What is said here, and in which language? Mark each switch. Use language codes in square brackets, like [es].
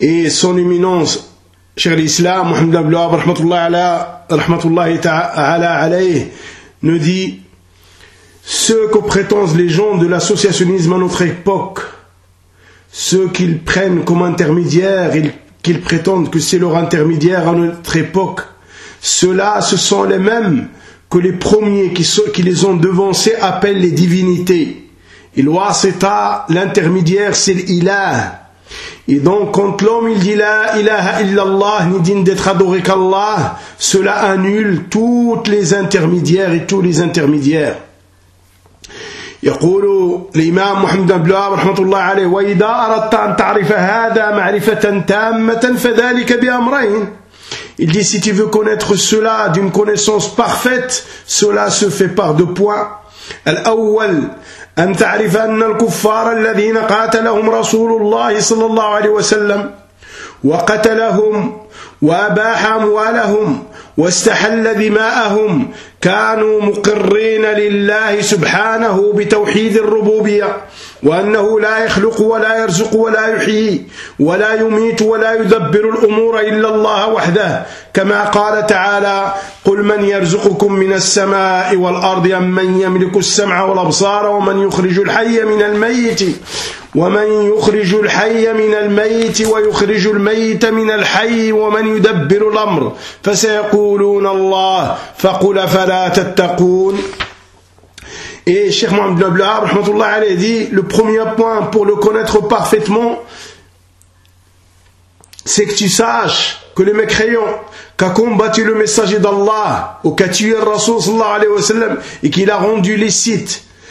[fr] son éminence Cheikh l'Islam, Mohamed Abdelhab, [ar] rahmatullahi ta'ala alayh, [fr] nous dit: ce que prétendent les gens de l'associationnisme à notre époque, ce qu'ils prennent comme intermédiaire, qu'ils prétendent que c'est leur intermédiaire à notre époque, ceux-là, ce sont les mêmes que les premiers qui les ont devancés appellent les divinités. Il voit cet à l'intermédiaire, c'est l'ilah. Et donc, quand l'homme il dit « [ar] La ilaha illallah [fr] » ni digne d'être adoré qu'Allah, cela annule toutes les intermédiaires et tous les intermédiaires. [ar] يقول الإمام محمد بن عبد الوهاب رحمه الله عليه: وإذا أردت أن تعرف هذا معرفة تامة فذلك بأمرين. [fr] Il dit: si tu veux connaître cela d'une connaissance parfaite, cela se fait par deux points. [ar] الأول: أن تعرف أن الكفار الذين قاتلهم رسول الله صلى الله عليه وسلم وقتلهم وأباح أموالهم واستحل دماءهم كانوا مقرين لله سبحانه بتوحيد الربوبية، وأنه لا يخلق ولا يرزق ولا يحيي ولا يميت ولا يدبر الأمور إلا الله وحده، كما قال تعالى: قل من يرزقكم من السماء والأرض أم من يملك السمع والأبصار ومن يخرج الحي من الميت ومن يخرج الحي من الميت ويخرج الميت من الحي ومن يدبر الأمر فسيقولون الله فقل فلا تتقون. [fr] Et Cheikh Mohamed Abdelhab, [ar] rahmatullah alayhi, [fr] dit: le premier point pour le connaître parfaitement, c'est que tu saches que les mécréants qu'a combattu le messager d'Allah ou qu'a tué le Rasoul [ar] sallallahu alayhi wa sallam [fr] et qu'il a rendu licite